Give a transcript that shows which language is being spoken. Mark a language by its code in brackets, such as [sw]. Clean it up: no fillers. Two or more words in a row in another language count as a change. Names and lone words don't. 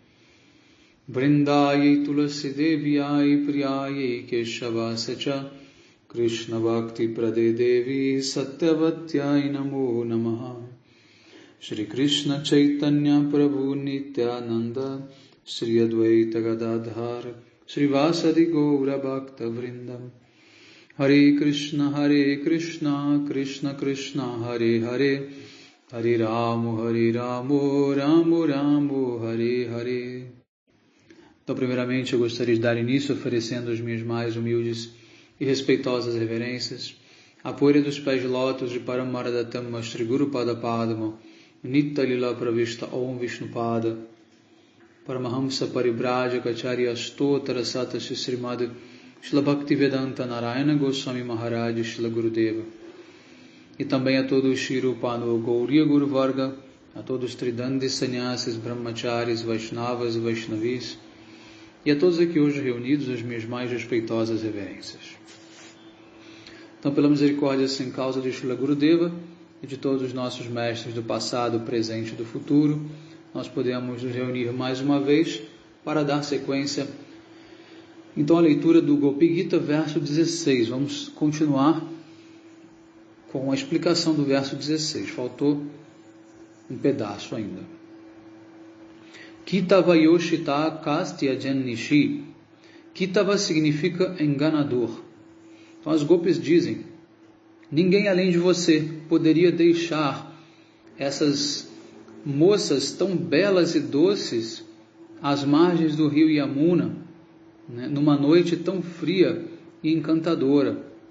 [sa] वृन्दायै तुलसी देव्यै प्रियायै केशवस्य च कृष्ण भक्ति प्रदे देवि सत्यवत्यै नमो नमः श्री कृष्ण चैतन्य प्रभु नित्यानन्द श्री अद्वैत गदाधर श्री वासादि गौर भक्त वृन्दम् हरे कृष्ण, कृष्ण कृष्ण, हरे हरे, हरे रामो, रामो रामो, हरे हरे. [pt] Então, primeiramente, eu gostaria de dar início oferecendo as minhas mais humildes e respeitosas reverências à poeira dos pés de lótus de [sa] परमाराध्यतम श्री गुरु पाद पद्म, नित्य लीला प्रविष्ट ॐ विष्णुपाद, परमहंस परिव्राजक आचार्य अष्टोत्तर शत श्रीमद् श्रील भक्तिवेदान्त नारायण गोस्वामी महाराज श्रील गुरुदेव, [pt] e também a todos os [sa] श्रीरूपानुग गौडीय गुरु वर्ग, [pt] a todos os Tridandis Sannyasis, Brahmacharis, Vaishnavas e Vaishnavis, e a todos aqui hoje reunidos as minhas mais respeitosas reverências. Então, pela misericórdia sem causa de Shila Gurudeva e de todos os nossos mestres do passado, presente e do futuro, nós podemos nos reunir mais uma vez para dar sequência então a leitura do Gopi Gita, verso 16. Vamos continuar com a explicação do verso 16. Faltou um pedaço ainda. [sa] कितव योषितः कस्त्य जन्निशि. [pt] Kitava significa enganador. Então as Gopis dizem: ninguém além de você poderia deixar essas moças tão belas e doces às margens do rio Yamuna, numa noite tão fria e encantadora.